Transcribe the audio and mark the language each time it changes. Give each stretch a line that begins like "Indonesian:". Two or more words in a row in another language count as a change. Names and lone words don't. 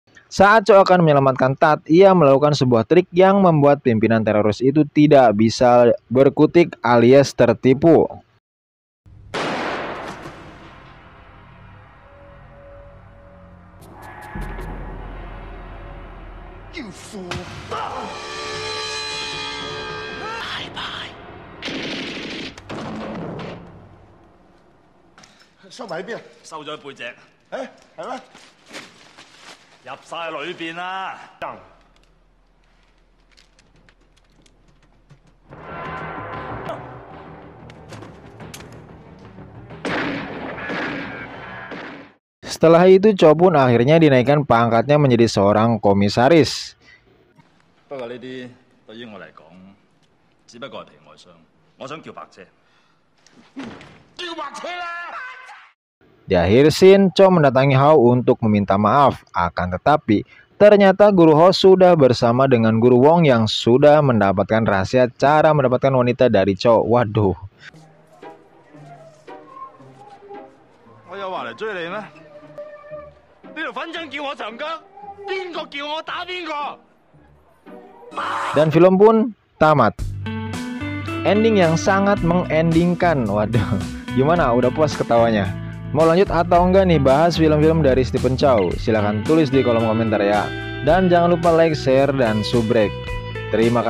Indonesian: Saat Chow akan menyelamatkan Tat, ia melakukan sebuah trik yang membuat pimpinan teroris itu tidak bisa berkutik alias tertipu.
English: You fool!
Cantonese: 收埋喺邊啊？收咗喺背脊，誒，係咩？入晒裏邊啦。
Indonesian: Setelah itu Chow pun akhirnya dinaikkan pangkatnya menjadi seorang komisaris.
Cantonese: 不過呢啲對於我嚟講，只不過係皮外傷。我想叫白姐。叫白車啦！
Indonesian: Di akhir scene, Chow mendatangi Hao untuk meminta maaf. Akan tetapi, ternyata Guru Hao sudah bersama dengan Guru Wong yang sudah mendapatkan rahasia cara mendapatkan wanita dari Chow. Waduh.
Cantonese: 我有話嚟追你咩？呢條粉腸叫我長腳，邊個叫我打邊個？
Indonesian: Dan film pun tamat. Ending yang sangat mengendingkan. Waduh, gimana? Udah puas ketawanya? Mau lanjut atau enggak nih bahas film-film dari Stephen Chow? Silahkan tulis di kolom komentar ya. Dan jangan lupa
English: like, share,
Indonesian: dan subrek.